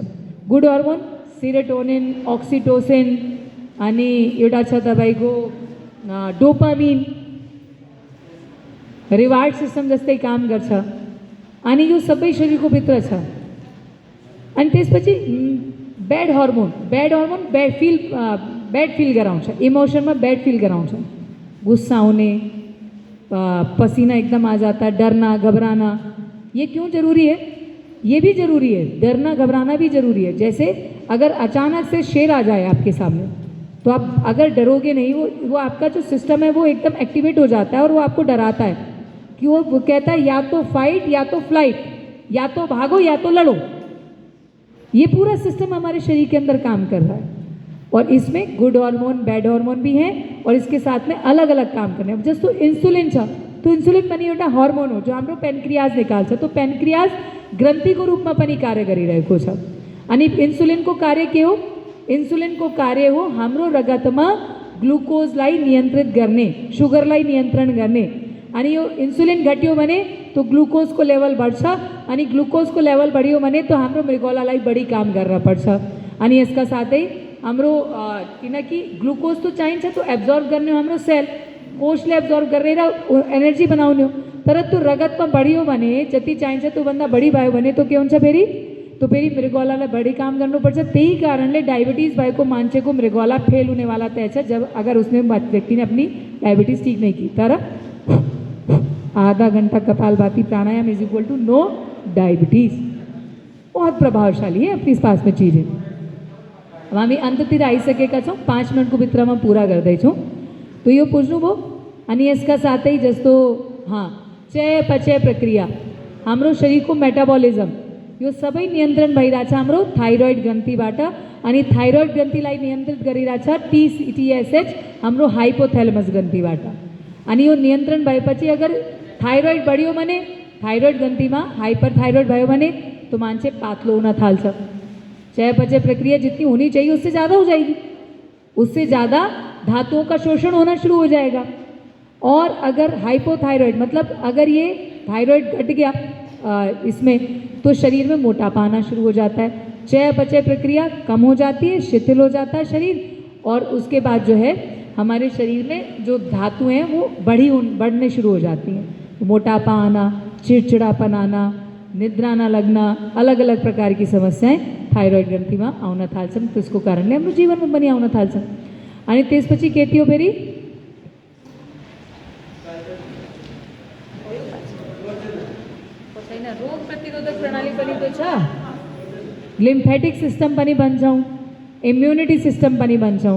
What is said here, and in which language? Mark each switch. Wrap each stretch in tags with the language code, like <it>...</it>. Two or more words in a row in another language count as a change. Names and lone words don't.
<en>good hormone</en> <ne>सेरोटोनिन, ऑक्सिटोसिन अनि एउटा छ तपाईको डोपामिन,</ne> <en>reward system</en> <ne>जस्तै काम गर्छ अनि यो सबै शरीरको भित्र छ। अनि त्यसपछि</ne> <en>bad hormone bad feel</en> <ne>गराउँछ, इमोशनमा</ne> <en>bad feel</en> <ne>गराउँछ,</ne> <hi>गुस्सा होने, पसीना एकदम आ जाता है, डरना घबराना। ये क्यों जरूरी है? ये भी जरूरी है, डरना घबराना भी जरूरी है। जैसे अगर अचानक से शेर आ जाए आपके सामने तो आप अगर डरोगे नहीं, वो आपका जो सिस्टम है वो एकदम एक्टिवेट हो जाता है और वो आपको डराता है कि वो कहता है या तो फाइट या तो फ्लाइट, या तो भागो या तो लड़ो। ये पूरा सिस्टम हमारे शरीर के अंदर काम कर रहा है और इसमें</hi> <en>good hormone bad hormone</en> <hi>भी हैं और इसके साथ में अलग अलग काम करने।</hi> <ne>अब जस्तो इंसुलिन छ, तो इंसुलिन पनि एउटा हार्मोन हो जो हाम्रो पेनक्रियाज निकाल्छ। तो पेनक्रियाज ग्रंथिको रूपमा पनि कार्य गरिरहेको छ। अनि इंसुलिनको कार्य के हो? इंसुलिनको कार्य हो हाम्रो रगतमा ग्लुकोजलाई नियन्त्रित गर्ने, सुगरलाई नियन्त्रण गर्ने। अनि यो इंसुलिन घट्यो भने तो ग्लुकोजको लेभल बढ्छ अनि ग्लुकोजको लेभल बढ्यो भने तो हाम्रो मृगौलालाई बढी काम गर्न पर्छ। अनि यसका साथै हाम्रो किनकि ग्लुकोज तो चाहिन्छ तो एब्जॉर्ब गर्ने हाम्रो सेल, कोषले एब्जॉर्ब गरेर एनर्जी बनाउने हो। तर त्यो रगतमा बढ्यो भने जति चाहिन्छ त्योभन्दा बढी भयो भने तो के हुन्छ फेरि? तो फेरि मृगौलालाई बढी काम गर्नुपर्छ। त्यही कारणले डायबिटीज भएको मान्छेको मृगौला फेल हुने वाला तय छ</ne> <hi>जब अगर उसने व्यक्ति ने अपनी डायबिटीज ठीक नहीं की।</hi> <ne>तर आधा घंटा कपालभाति प्राणायाम</ne> <en>is equal to no diabetes.</en> <hi>बहुत प्रभावशाली है अपनी पास में चीजें।</hi> <ne>अब हामी अन्ततिर आइसकेका छौँ, 5 मिनटको भित्रमा पुरा गर्दैछौँ। तो यो बुझ्नुभयो। अनि यसका साथै जस्तो चय पचय प्रक्रिया, हाम्रो शरीरको मेटाबोलिज्म, यो सबै नियन्त्रण भइरहेछ हाम्रो थाइरोइड ग्रन्थीबाट। अनि थाइरोइड ग्रन्थीलाई नियन्त्रित गरिरहेछ TSH हाम्रो हाइपोथैलेमस ग्रन्थीबाट। अनि यो नियन्त्रण भएपछि अगर थाइरोइड बढ्यो भने, थाइरोइड ग्रन्थीमा हाइपरथाइरोइड भयो भने तो मान्छे पातलो हुन थाल्छ।</ne> <hi>चयापचय प्रक्रिया जितनी होनी चाहिए उससे ज़्यादा हो जाएगी, उससे ज़्यादा धातुओं का शोषण होना शुरू हो जाएगा। और अगर हाइपोथायराइड मतलब अगर ये थायराइड घट गया इसमें तो शरीर में मोटापा आना शुरू हो जाता है, चयापचय प्रक्रिया कम हो जाती है, शिथिल हो जाता है शरीर। और उसके बाद जो है हमारे शरीर में जो धातु हैं वो बढ़ने शुरू हो जाती हैं। मोटापा आना, चिड़चिड़ापन आना, निद्रा न लगना, अलग अलग प्रकार की समस्याएं थायराइड ग्रंथि में</hi> <ne>आउन थाल्छन्। त्यसको कारणले हाम्रो जीवनमा पनि आउन थाल्छन्। अनि त्यसपछि के थियो फेरि रोग प्रतिरोधक प्रणाली पनि तो छ,</ne> <en>lymphatic system</en> <ne>पनि भन्छौँ,</ne> <en>immunity system</en> <ne>पनि भन्छौँ।</ne>